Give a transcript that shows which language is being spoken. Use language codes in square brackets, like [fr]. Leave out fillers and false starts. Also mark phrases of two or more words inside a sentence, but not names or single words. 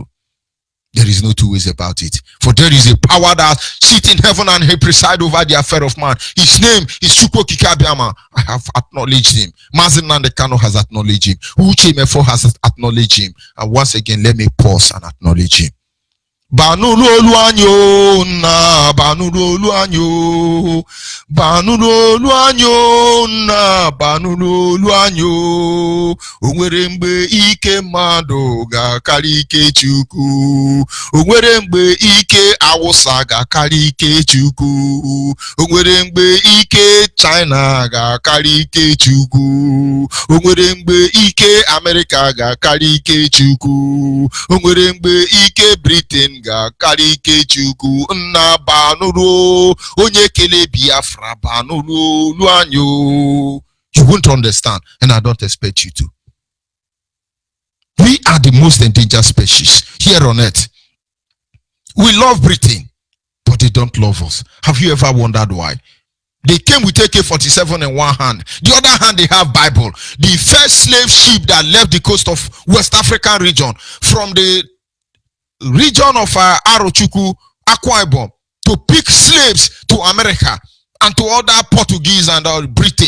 [en] There is no two ways about it. For there is a power that sits in heaven and he preside over the affair of man. His name is Chukwu Kikabiama. I have acknowledged him. Mazen Nandekano has acknowledged him. Uche Mefo has acknowledged him. And once again, let me pause and acknowledge him. [ig] Banulu anyo na banulu anyo banulu anyo na banulu anyo onwere mgbe ike mmadụ ga-akarị ike Chukwu onwere mgbe ike Awụsa ga-akarị ike Chukwu onwere mgbe ike China ga-akarị ike Chukwu onwere mgbe ike America ga-akarị ike Chukwu onwere mgbe ike Britain ga-akarị ike Chukwu nna banuru onye kele Biafra banuru luanyo. [en] You won't understand, and I don't expect you to. We are the most endangered species here on earth. We love Britain, but they don't love us. Have you ever wondered why? They came with AK-47 in one hand. The other hand, they have Bible. The first slave ship that left the coast of West African region from the region of Arochukwu, Akwa Ibom, to pick slaves to America and to other Portuguese and Britain.